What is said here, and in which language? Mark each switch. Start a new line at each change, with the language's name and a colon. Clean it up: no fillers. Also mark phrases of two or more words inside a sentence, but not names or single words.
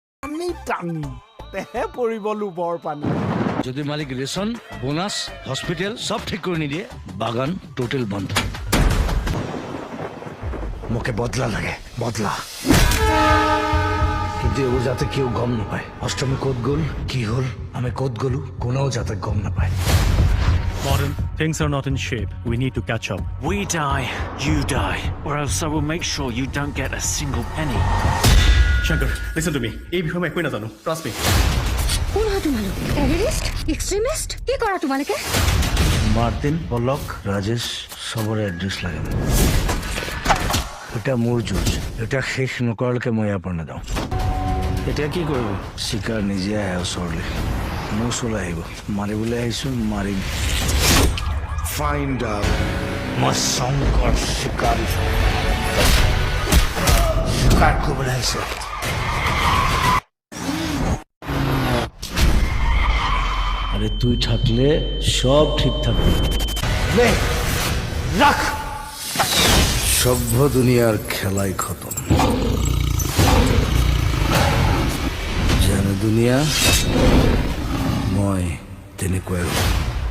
Assamese: টানি তেহে পৰিব লোভৰ পানী যদি মালিক
English: ration bonus hospital
Assamese: সব ঠিক করে নিদিয়ে বাগান টোটাল বন্ধ মোকে বদলা লাগে বদলা কিন্তু এও যাতে কেউ গম নাপায় অষ্টমী ক'ত গ'ল কি হল আমি ক'ত গ'লো কোনেও যাতে গম নাপায়
English: Modern, things are not in shape. We need to catch up. We die, you die, or else I will make sure you don't get a single penny. Shankar, listen to me.
Assamese: এই বিষয়ে মই একোৱে নাজানো.
English: Trust me.
Assamese: কোন হয় তোমালোক
English: terrorist extremist
Assamese: কি কৰা তোমালোকে মার্তিন পলক রাজেশ সবরে এড্রেস লাগে এটা মোৰ যুঁজ এটা শেষ নকৰালৈকে মই ইয়াৰ পৰা নাযাওঁ এতিয়া কি কৰিব চিকাৰ নিজে আহে ওচৰলৈ মোৰ ওচৰলৈ আহিব মাৰিবলৈ আহিছোঁ মাৰিম
English: find out
Assamese: মই শংকৰ চিকাৰী চিকাৰ কৰিবলৈ আহিছে
Bangla: আরে তুই থাকলে সব ঠিক থাকবে নে রাখ সভ্য দুনিয়ার খেলাই খতম
Assamese: জানো দুনিয়া মই তেনেকুৱাই